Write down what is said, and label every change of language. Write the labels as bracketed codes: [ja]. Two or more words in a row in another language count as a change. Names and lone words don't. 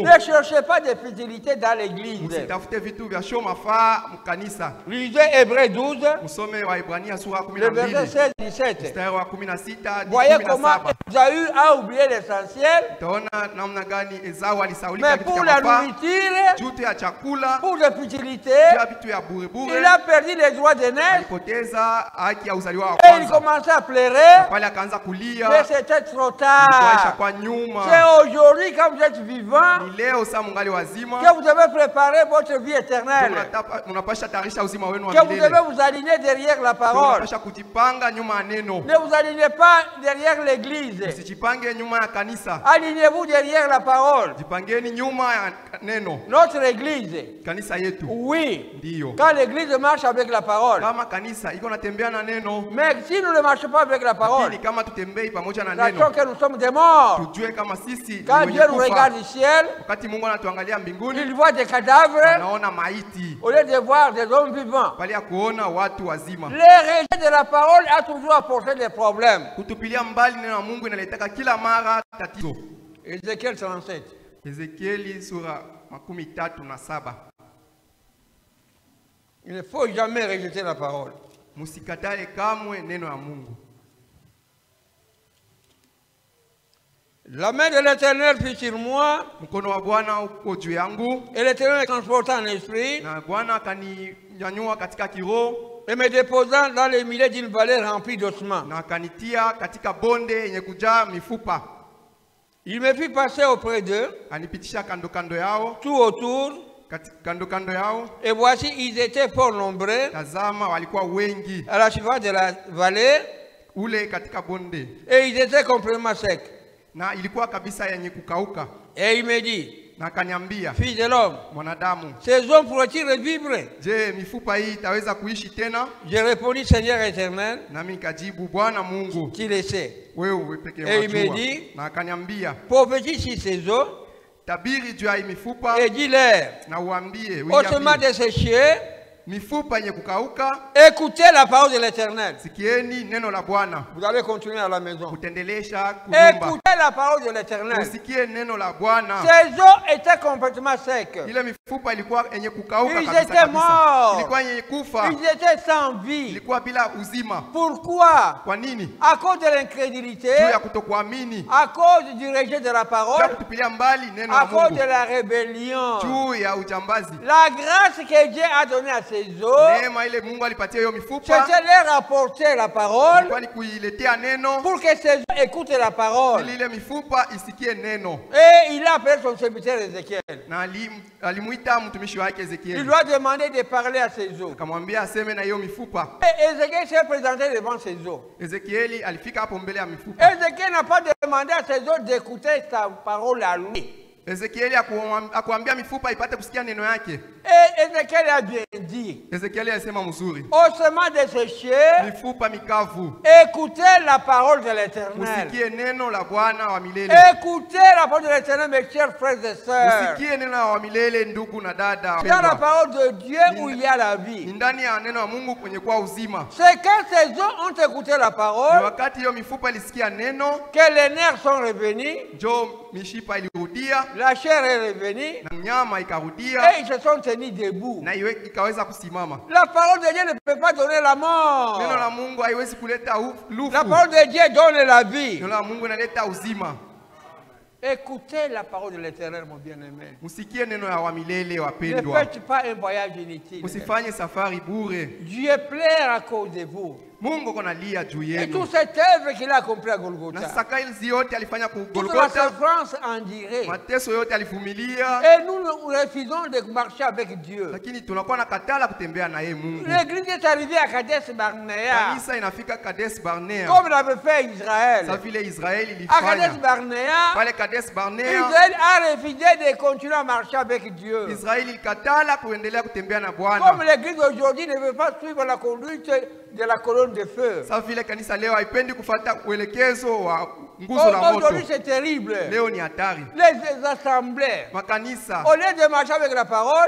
[fr] Ne cherchez pas des futilités dans l'église. [sw] Usitafute vitu vya show mafaa mkanisa. [fr] Lisez Hébreux 12, [sw] Msome Waebrania sura [fr] le verset 12 16-17. [sw] mstari wa 16 hadi [fr] Voyez comment [sw] 17. [fr] Esaü a oublié l'essentiel, [sw] Utaona namna gani Esau alisaulika [fr] mais [sw] kitu [fr] pour [sw] cha [fr] la [sw] mafaa [fr] nourriture, [sw] juu ya chakula, [fr] pour des futilités, [sw] juu ya vitu ya burebure. [fr] il a perdu les droits de naissance [sw] Alipoteza haki ya uzaliwa wa [fr] et il [sw] kwanza. [fr] commençait à pleurer, [sw] Pale akaanza kulia, [fr] mais c'était trop [sw] kuaisha [fr] tard. [sw] kwa nyuma. [fr] C'est aujourd'hui, quand vous êtes vivant, [sw] Ni leo saa mungali wazima, [fr] que vous devez préparer votre vie éternelle, [sw] mnapasha tarisha uzima wenu wa [fr] que vous [sw] milele. [fr] devez vous aligner derrière la parole. [sw] Mnapasha kujipanga nyuma ya neno. [fr] Ne vous alignez pas derrière l'église. [sw] Msijipange nyuma ya kanisa. [fr] Alignez-vous derrière la parole. [sw] Jipangeni nyuma ya neno. [fr] Notre église, [sw] Kanisa yetu [fr] oui, [sw] ndiyo. [fr] quand l'église marche avec la parole. [sw] Kama kanisa iko natembea na neno, [fr] Mais si nous ne marchons pas avec la parole, [sw] lakini kama tutembei pamoja na [fr] sachons [sw] neno, [fr] que nous sommes des morts. [sw] tujue kama sisi ni [fr] Quand [sw] wenye [fr] Dieu nous [sw] kufa. [fr] regarde du ciel, [sw] Wakati Mungu anatuangalia mbinguni, [fr] il voit des cadavres [sw] anaona maiti [fr] au lieu de voir des hommes vivants. [sw] pale ya kuona watu wazima. [fr] Le rejet de la parole a toujours apporté des problèmes. [sw] Kutupilia mbali neno la Mungu inaletaka kila mara tatizo. [fr] Ézéchiel 37. [sw] Ezekieli sura 37. [fr] Il ne faut jamais rejeter la parole. [sw] Musikatale kamwe neno ya Mungu. [fr] La main de l'Éternel fut sur moi, [sw] Mkono wa Bwana uko juu yangu, [fr] et l'Éternel me transporta en esprit, [sw] na Bwana akaninyanyua katika kiroho [fr] et me déposant dans le milieu d'une vallée remplie d'ossements. [sw] na akanitia katika bonde yenye kujaa mifupa. [fr] Il me fit passer auprès d'eux, [sw] Anipitisha kando kando yao, [fr] tout autour, [sw] kando kando yao. [fr] et voici, ils étaient fort nombreux [sw] Tazama walikuwa wengi [fr] à la surface de la vallée, [sw] ule katika bonde, [fr] et ils étaient complètement secs. [sw] na ilikuwa kabisa yenye kukauka. [fr] Et il me dit, [sw] Na akaniambia, [fr] fils de l'homme, [sw] mwanadamu, [fr] ces hommes pourraient-ils revivre? [sw] je, mifupa hii itaweza kuishi tena? [fr] Je répondis, Seigneur éternel, [sw] Nami nikajibu, Bwana Mungu, [fr] tu le sais. [sw] wewe pekee [fr] Et il me [sw] wajua. [fr] dit, [sw] Na akaniambia, [fr] prophétise sur ces eaux, [sw] tabiri juu ya hii mifupa [fr] et dis-leur, [sw] na uambie, [fr] ossements desséchés, [sw] mifupa yenye kukauka, [fr] écoutez la parole de l'Éternel. [sw] sikieni neno la Bwana. [fr] Vous allez continuer à la maison. [sw] Kutendelesha kunyumba, [fr] Écoutez la parole de l'Éternel. [sw] usikie neno la Bwana. [fr] Ces eaux étaient complètement secs. [sw] Ile mifupa ilikuwa yenye kukauka [fr] Ils [sw] kabisa [fr] étaient [sw] kabisa. [fr] morts. [sw] Ilikuwa yenye kufa, [fr] Ils étaient sans vie. [sw] ilikuwa bila uzima. [fr] Pourquoi? [sw] Kwa nini? [fr] À cause de l'incrédulité, [sw] Juu ya kutokuamini, [fr] à cause du rejet de la [sw] juu ya [fr] parole, [sw] kutupilia mbali neno [fr] à la cause [sw] Mungu, [fr] de la rébellion. [sw] juu ya ujambazi. [fr] La grâce que Dieu a donnée à ces eaux, [sw] Neema ile Mungu alipatia hiyo mifupa [fr] c'était leur apporter la parole [sw] ilikuwa ni kuiletea neno [fr] pour que ces eaux écoutent la parole. [sw] ili ile mifupa isikie neno. [fr] Et il a appelé son serviteur Ézéchiel. [sw] Na alimuita mtumishi wake [fr] Il [sw] Ezekieli, [fr] doit demander de parler à ces eaux. [sw] akamwambia aseme na hiyo mifupa. [fr] Et Ézéchiel s'est présenté devant ces eaux. [sw] Ezekieli alifika hapo mbele ya mifupa. [fr] Ézéchiel n'a pas demandé à ces eaux d'écouter sa parole à lui. [sw] Ezekieli akuambia mifupa ipate kusikia neno yake. [fr] Et Ézéchiel a bien dit, [sw] Ezekieli alisema mzuri, [fr] ossements desséchés, [sw] mifupa mikavu, [fr] écoutez la parole de l'Éternel. [sw] usikie neno la Bwana wa milele. [fr] Écoutez la parole de l'Éternel, mes chers frères et sœurs. [sw] Usikie neno la milele, ndugu na dada. [fr] Dans la parole de Dieu où il y a la vie. [sw] Ni ndani ya neno la Mungu kwenye kwa uzima. [fr] C'est quand ces eaux ont écouté la [sw] Ni [fr] parole [sw] wakati hiyo mifupa ilisikia neno, [fr] que les nerfs sont revenus, [sw] njo mishipa ilirudia [fr] la chair est revenue, [sw] na nyama ikarudia [fr] et ils se sont tenus debout. [sw] na ikaweza kusimama. [fr] La parole de Dieu ne peut pas donner la mort. [sw] Neno la Mungu haiwezi kuleta lufu. [fr] La parole de Dieu donne la vie. [sw] Neno la Mungu inaleta uzima. [fr] Écoutez la parole de l'Éternel, mon bien-aimé. [sw] Musikie neno ya wa milele [fr] Ne [sw] wapendwa. [fr] faites pas un voyage inutile. [sw] Usifanye safari bure. [fr] Dieu pleure à cause de vous. [sw] Mungu konalia juu [fr] Et [sw] yenu. [fr] toute cette œuvre qu'il a accomplie à Na Golgotha, [sw] sasa kazi yote alifanya ku [fr] toute la [sw] Golgotha, [fr] souffrance endurée, [sw] mateso yote alivumilia, [fr] et nous refusons de marcher avec Dieu. [sw] lakini tunakuwa na katala kutembea na yeye Mungu. [fr] L'église est arrivée à Kadesh Barnea, [sw] Kanisa inafika Kadesh Barnea. [fr] comme l'avait fait [sw] Sa [fr] Israël. [sw] vile Israeli [fr] À Kadesh [sw] ilifanya. [fr] Barnea, [sw] Pale Kadesh Barnea, [fr] Israël a refusé de continuer à marcher avec Dieu. [sw] Israeli ilikatala kuendelea kutembea na [fr] Comme [sw] Bwana. [fr] l'église aujourd'hui ne veut pas suivre la conduite de la colonne de feu. [sw] Sa vile kanisa leo haipendi kufuata uelekezo wa nguzo la moto. [fr] Aujourd'hui c'est terrible. [sw] Leo ni hatari. [fr] Les assemblées, [sw] Makanisa [fr] au lieu de marcher avec la parole,